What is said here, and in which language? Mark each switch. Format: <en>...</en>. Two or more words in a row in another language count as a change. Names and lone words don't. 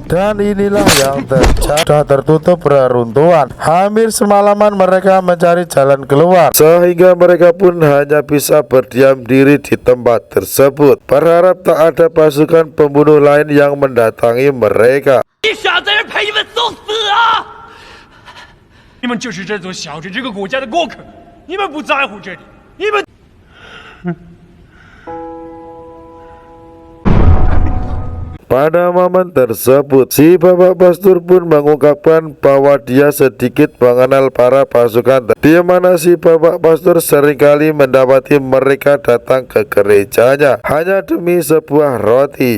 <id>Dan inilah yang terjadi. Sudah tertutup reruntuhan. Hampir semalaman mereka mencari jalan keluar, sehingga mereka pun hanya bisa berdiam diri di tempat tersebut, berharap tak ada pasukan pembunuh lain yang mendatangi mereka.</id> <zh>你想在这陪你们送死啊？你们就是这座小镇这个国家的过客，你们不在乎这里，你们。</zh> <id>Pada momen tersebut, si Bapak Pastur pun mengungkapkan bahwa dia sedikit mengenal para pasukan, di mana si Bapak Pastur seringkali mendapati mereka datang ke gerejanya hanya demi sebuah roti.</id>